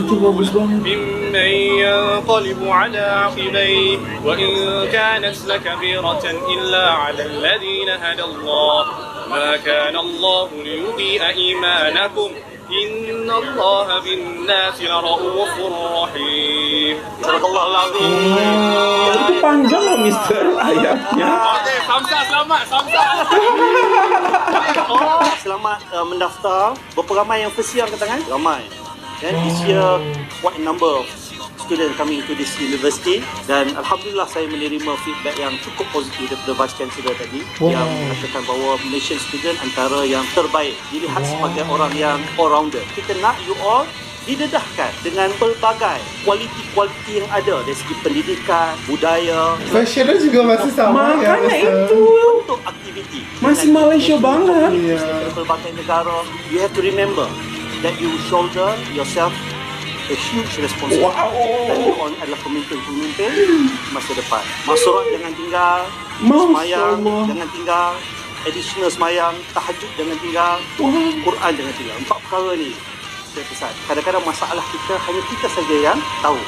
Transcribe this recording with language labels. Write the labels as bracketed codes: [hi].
[ar] الرسول ممن ينقلب على عقبيه وإن كانت لكبيرة إلا على الذين هدى الله ما كان الله ليضيء إيمانكم إن الله بالناس لرؤوف رحيم. صدق الله العظيم. [id] Itu panjang loh Mister ayatnya. [ms] Samsa selamat, Samsa. Selamat mendaftar. Berapa ramai yang [en] first year [ms] angkat tangan? Ramai. Dan [en] this year quite a number of student coming to this university [ms] dan alhamdulillah saya menerima feedback yang cukup positif daripada Vice Chancellor tadi yang mengatakan bahawa [en] Malaysian student [ms] antara yang terbaik dilihat sebagai orang yang all-rounder. Kita nak [en] you all [ms] didedahkan dengan pelbagai kualiti yang ada dari segi pendidikan, budaya, [id] Fashionnya juga masih sama ya. Makanya itu [ms] untuk aktiviti. [id] masih Malaysia banget. [ms] Dari pelbagai negara, [en] you have to remember that you shoulder yourself a huge responsibility. [ms] Dan [en] you all [ms] adalah pemimpin-pemimpin masa depan. Masyarakat jangan tinggal, semayang jangan tinggal, additional semayang, tahajud jangan tinggal, Quran jangan tinggal. 4 perkara ni saya pesan. Kadang-kadang masalah kita hanya kita saja yang tahu.